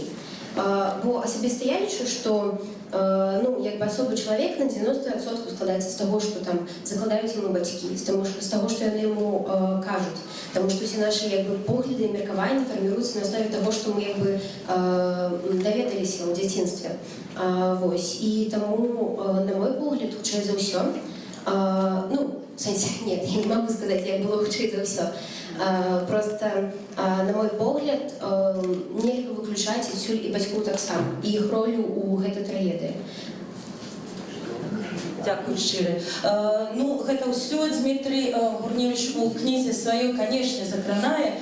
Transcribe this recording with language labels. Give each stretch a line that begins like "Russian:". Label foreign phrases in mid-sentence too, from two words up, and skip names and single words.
Belarusian: Бо асабіста я лічу, што як бы асобы чалавек на 90% складаецца з таго, што там закладаюць яму бацькі, з таго, што яны яму кажуць. Таму што усе нашы як бы погляды і меркаванні фарміруюцца на аснове таго, што мы як бы даведаліся ў дзяцінстве. Вось. І таму, на мой погляд, хутчэй за ўсё, в сэнсе,
Russian: нет, я не могу сказать,
Belarusian: як было хутчэй за ўсё. Просто, на мой погляд, нельга выключаць адсюль і бацькоў таксама, і іх ролю ў гэтай трагедыі. Дякую шчыра. Ну, гэта ўсё Дмітрий Гурневич у кнізе сваёй, канешне, закранае.